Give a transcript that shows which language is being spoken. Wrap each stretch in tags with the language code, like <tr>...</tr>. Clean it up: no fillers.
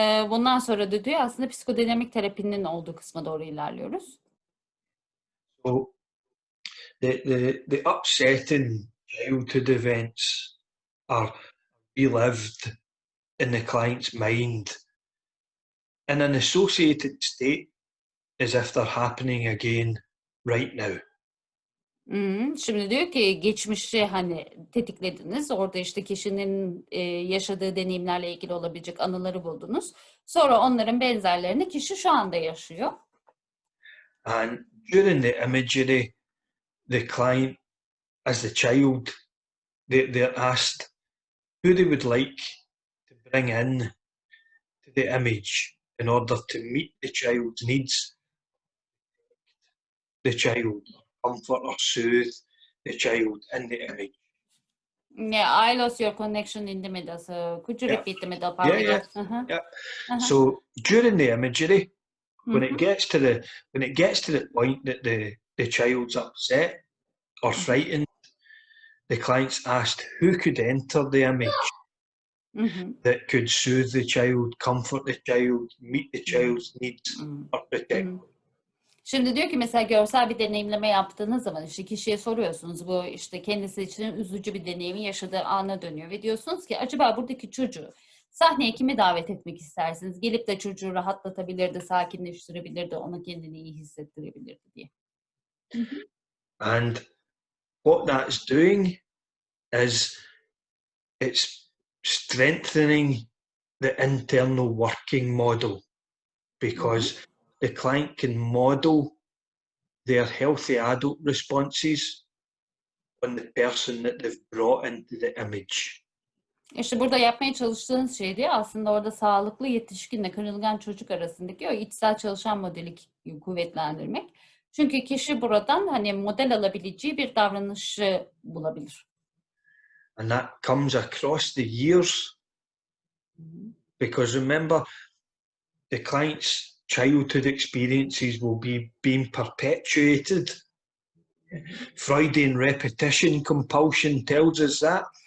<tr>Bundan sonra da diyor aslında psikodinamik terapinin olduğu kısma doğru ilerliyoruz.</tr> <en>So the upsetting childhood events are relived in the client's mind in an associated state as if they're happening again right now.</en> <tr>Şimdi diyor ki geçmişi hani tetiklediniz. Orada işte kişinin yaşadığı deneyimlerle ilgili olabilecek anıları buldunuz. Sonra onların benzerlerini kişi şu anda yaşıyor.</tr> <en>And during the imagery, the client, as the child, they're asked who they would like to bring in to the image in order to meet the child's needs, the child, comfort or soothe the child in the image. Yeah, I lost your connection in the middle, so could you repeat the middle part Yeah, again? yeah. So during the imagery, when it gets to the point that the child's upset or frightened, the client's asked who could enter the image that could soothe the child, comfort the child, meet the child's needs, or protect.</en> <tr>Şimdi diyor ki mesela görsel bir deneyimleme yaptığınız zaman işte kişiye soruyorsunuz, bu işte kendisi için üzücü bir deneyimi yaşadığı ana dönüyor ve diyorsunuz ki acaba buradaki çocuğu sahneye kimi davet etmek istersiniz? Gelip de çocuğu rahatlatabilirdi, sakinleştirebilirdi, ona kendini iyi hissettirebilirdi diye.</tr> <en>And what that's doing is it's strengthening the internal working model, because the client can model their healthy adult responses on the person that they've brought into the image.</en> <tr>İşte burada yapmaya çalıştığınız şey diye aslında orada sağlıklı yetişkinle kırılgan çocuk arasındaki o içsel çalışan modeli kuvvetlendirmek. Çünkü kişi buradan hani model alabileceği bir davranışı bulabilir.</tr> <en>And that comes across the years, because remember, the client's childhood experiences will be being perpetuated. Freudian repetition compulsion tells us that.</en>